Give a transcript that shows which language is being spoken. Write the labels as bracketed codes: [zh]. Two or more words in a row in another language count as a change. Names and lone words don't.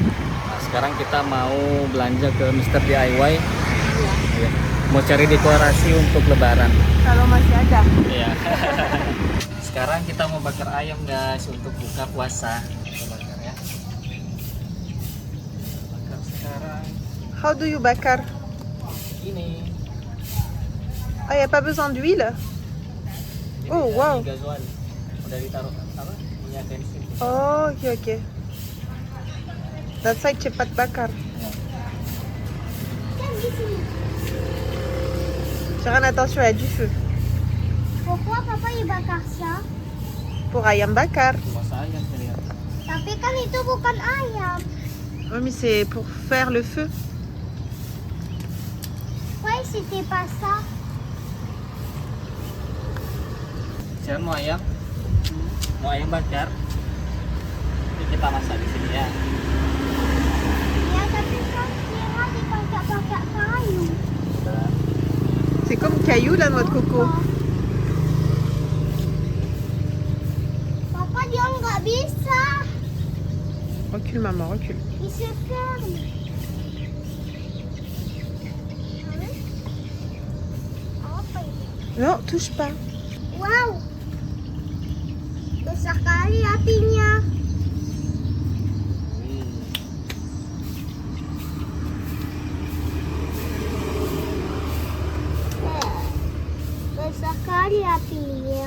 [id] Nah, sekarang kita mau belanja ke Mr. DIY. Iya. Mau cari dekorasi untuk lebaran. Kalau masih ada. Iya. Sekarang kita mau bakar ayam guys untuk buka puasa. Kita bakar ya. Bakar sekarang. [en] How do you bakar? [id] Ini. [fr] Ah, y a pas besoin d'huile? [id] Ini Oh, dari wow. gasoil. Udah ditaruh apa? Minyak bensin. [en] Oh, ok, ok. That's why [id] cepat bakar. Kan di sini. [fr] Jangan attention, il y a du feu. Pourquoi papa il bakar ça? Pour [id] ayam bakar. Puasa ayam Sirian. Tapi kan itu bukan ayam. [fr] Oh, mais c'est pour faire le feu. Why c'était pas ça? [id] Sirian mau ayam? Mau ayam bakar? Ini kita masak di sini ya. Ya tapi kan kira dipakai kayu. Udah. [fr] C'est comme caillou la noix de coco. [id] Papa dia nggak bisa. [fr] Recule maman, recule. Il se ferme. [id] Apa ini? [fr] Non, touche pas. [id] Wow. Besar kali apinya. Besar kali apinya.